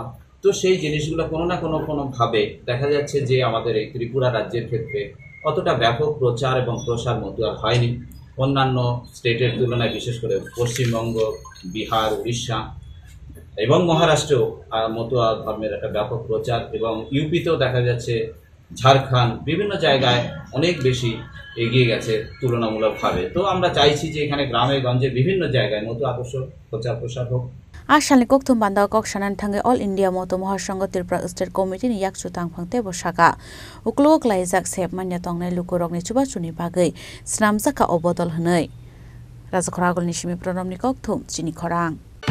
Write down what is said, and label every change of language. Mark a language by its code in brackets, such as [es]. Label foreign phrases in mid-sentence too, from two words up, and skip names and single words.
[bn] তো সেই জিনিসগুলো কোনো না কোনোভাবে দেখা যাচ্ছে যে আমাদের এই ত্রিপুরা রাজ্যের ক্ষেত্রে অতটা ব্যাপক প্রচার এবং প্রসার মতুয়ার হয়নি অন্যান্য স্টেটের তুলনায় বিশেষ করে পশ্চিমবঙ্গ বিহার উড়িষ্যা এবং মহারাষ্ট্রেও মতুয়া ধর্মের একটা ব্যাপক প্রচার এবং ইউপিতেও দেখা যাচ্ছে ঝাড়খণ্ড বিভিন্ন জায়গায় অনেক বেশি এগিয়ে গেছে তুলনামূলকভাবে তো আমরা চাইছি যে এখানে গ্রামে গঞ্জে বিভিন্ন জায়গায় মতুয়া আদর্শ প্রচার প্রসার হোক [trp] Ashalni Kokthum Panda Kok shanan thangai All India Moto Mahasangha Tripura State Committee ni yakchu tangphangte bo shaka uklo klaijak sep manya tongnai lukurokni chubachuni bagai snamjaka obodol hnai Rajakhor Agulni simi pronomni Kokthum chini khorang